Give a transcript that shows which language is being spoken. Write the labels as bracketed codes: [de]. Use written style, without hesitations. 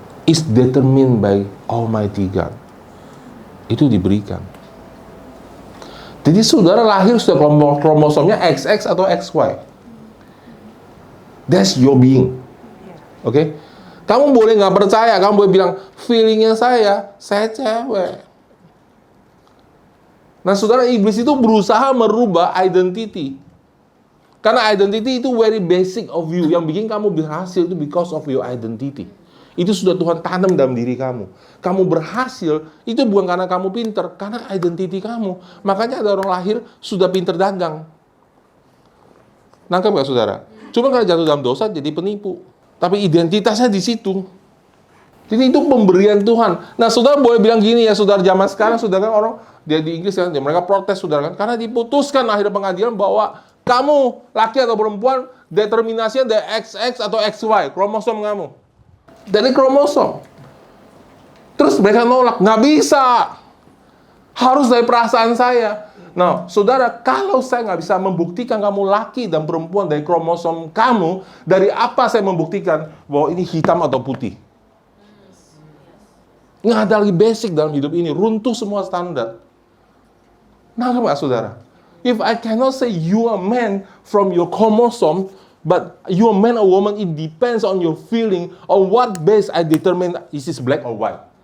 [en] It's determined by Almighty God. [id] Itu diberikan. Jadi saudara lahir sudah kromosomnya XX atau XY. [en] That's your being. [id] Oke? Kamu boleh nggak percaya, kamu boleh bilang, feelingnya saya cewek. Nah saudara, iblis itu berusaha merubah identity. Karena identity itu [en] very basic of you. [id] Yang bikin kamu berhasil itu [en] because of your identity. [id] Itu sudah Tuhan tanam dalam diri kamu. Kamu berhasil, itu bukan karena kamu pinter, karena identity kamu. Makanya ada orang lahir sudah pinter dagang. Nangkep gak saudara? Cuma karena jatuh dalam dosa jadi penipu. Tapi identitasnya di situ. Jadi itu pemberian Tuhan. Nah saudara boleh bilang gini ya, saudara zaman sekarang, saudara kan orang dia di Inggris kan, mereka protes saudara kan, karena diputuskan akhir pengadilan bahwa kamu laki atau perempuan determinasinya dari XX atau XY, kromosom kamu. Dari kromosom. Terus mereka nolak, nggak bisa. Harus dari perasaan saya. Nah, saudara, kalau saya nggak bisa membuktikan kamu laki dan perempuan dari kromosom kamu, dari apa saya membuktikan bahwa ini hitam atau putih? Nggak ada lagi basic dalam hidup ini, runtuh semua standar. Nah, nggak saudara? [en] If I cannot say you are man from your chromosome, but you are man or woman, it depends on your feeling, on what base I determine is this black or white.